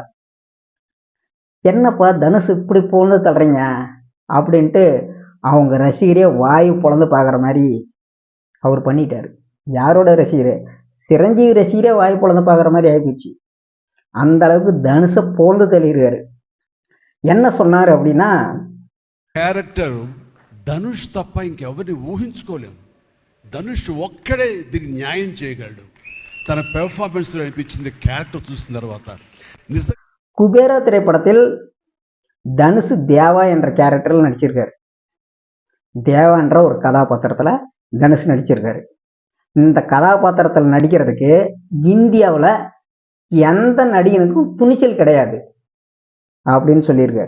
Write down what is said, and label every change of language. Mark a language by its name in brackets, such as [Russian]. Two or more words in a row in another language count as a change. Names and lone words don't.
[Tamil] என்னப்பா தனுஷ் இப்படி போன்னு தள்ளுறீங்க அப்படின்ட்டு அவங்க ரசிகரே வாயு பொழந்து பார்க்குற மாதிரி அவர் பண்ணிட்டாரு. யாரோட ரசிகர்? சிரஞ்சீவி ரசிகரே வாயு பொழந்து பார்க்குற மாதிரி ஆகிப்போச்சு. அந்த அளவுக்கு தனுஷை போந்து தள்ளியிருக்காரு. என்ன சொன்னார் அப்படின்னா, [Telugu] క్యారెక్టర్ ధనుష్ తప్ప ఇంకెవరిని ఊహించుకోలేము. ధనుష్ ఒక్కడే దీనికి న్యాయం చేయగలడు. తన పెర్ఫార్మెన్స్ లో అనిపించింది క్యారెక్టర్ చూసిన తర్వాత. [Tamil] குபேரா திரைப்படத்தில் தனுஷ் தேவா என்ற கேரக்டரில் நடிச்சிருக்காரு. தேவா என்ற ஒரு கதாபாத்திரத்தில் தனுஷ் நடிச்சிருக்காரு. இந்த கதாபாத்திரத்தில் நடிக்கிறதுக்கு இந்தியாவில் எந்த நடிகனுக்கும் துணிச்சல் கிடையாது அப்படின்னு சொல்லியிருக்காரு.